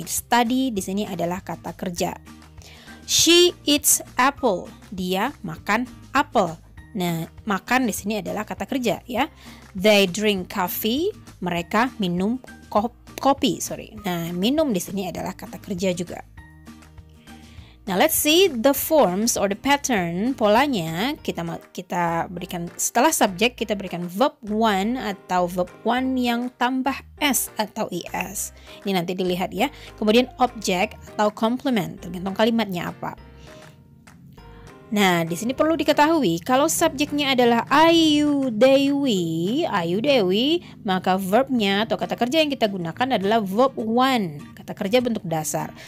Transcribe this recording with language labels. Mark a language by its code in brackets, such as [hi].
[id] Study di sini adalah kata kerja. [en] She eats apple. [id] Dia makan apel. Nah, makan di sini adalah kata kerja ya. [en] They drink coffee. [id] Mereka minum kopi. Nah, minum di sini adalah kata kerja juga. [en] Now let's see the forms or the pattern. [id] Polanya kita berikan setelah subjek, kita berikan verb 1 atau verb 1 yang tambah s atau es. Ini nanti dilihat ya. Kemudian object atau complement, tergantung kalimatnya apa. Nah, di sini perlu diketahui kalau subjeknya adalah ayu dewi, maka verbnya atau kata kerja yang kita gunakan adalah verb 1, kata kerja bentuk dasar.